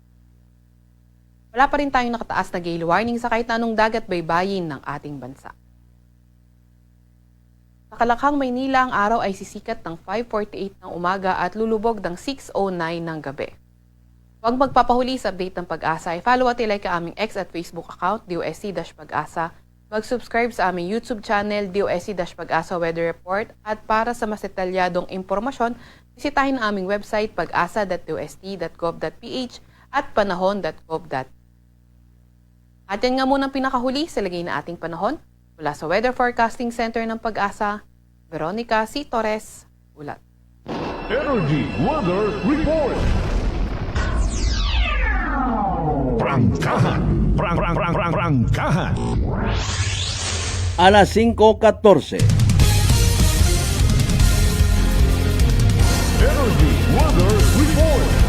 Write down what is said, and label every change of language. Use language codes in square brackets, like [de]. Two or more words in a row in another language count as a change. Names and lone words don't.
[tl] Wala pa rin tayong nakataas na gale warning sa kahit anong dagat baybayin ng ating bansa. Sa Kalakhang, Maynila, ang araw ay sisikat ng 5:48 ng umaga at lulubog ng 6:09 ng gabi. Huwag magpapahuli sa update ng Pag-asa. I-follow at i-like ang aming X at Facebook account, DOST-Pag-asa. Mag-subscribe sa aming YouTube channel, DOST-Pag-asa Weather Report. At para sa mas detalyadong impormasyon, bisitahin ang aming website pag-asa.dost.gov.ph at panahon.gov.ph. At yan nga muna ang pinakahuli sa lagay na ating panahon. Mula sa Weather Forecasting Center ng Pag-asa, Veronica C. Torres, ulat. Energy Weather Report. Prangkahan. Prangkahan. Alas 5:14. Energy Weather Report.